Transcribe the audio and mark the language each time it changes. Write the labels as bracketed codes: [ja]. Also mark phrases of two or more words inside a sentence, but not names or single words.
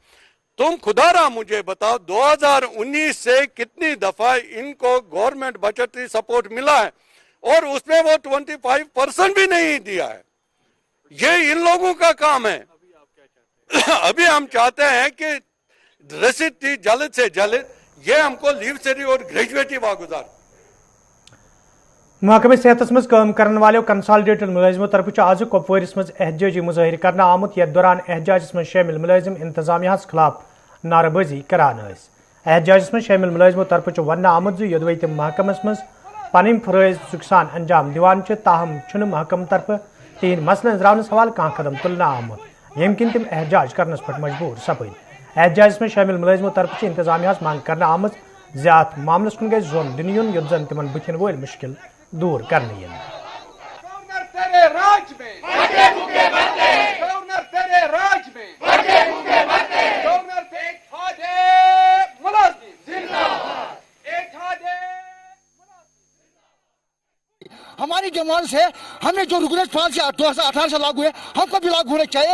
[ur] تم خدارا مجھے بتاؤ 2019 سے کتنی دفعہ ان کو [en] government budgetary support [ur] ملا ہے اور اس میں وہ 25% بھی نہیں دیا ہے. یہ ان لوگوں کا کام ہے. ابھی ہم چاہتے ہیں کہ رسید جلد سے جلد یہ ہم کو [en] leave salary [ur] اور گریجویٹی واگزار. [ks] महकमे सेहतस मज [ur] काम करने वाले कंसोलिडेटेड मुलाजिमों [ks] तरफ आज कपवारिस मज एहतजाजी मुजाहिर करना आमुत यथ दौरान [ur] एहतजाज में शामिल [ks] मुलाजिम इंतजामिया खिलाफ नारबाजी करान। [ur] एहतजाज में शामिल [ks] मुलाजिमों तरफ वन आमुत यदवे तम महकमस मज पन फरज नुकसान अंजाम दिवान, ताहम महकम तरफ تہند مسل انزراونس حوالہ کھانا قدم تلنا آمت یم کن تم احتجاج کرنس پہ مجبور سپد احتجاجس میں شامل ملازموں طرف انتظامیہ مانگ کرنا آمت زیادہ معاملس کن گئی زون دن یون یوت زن تمن بتن ول مشکل دور کرنے ین [ur] ہماری جماعت سے ہمیں جو ریگولیٹ پالیسی 2018 سے لاگو ہے ہم کو بھی لاگو ہونا چاہیے.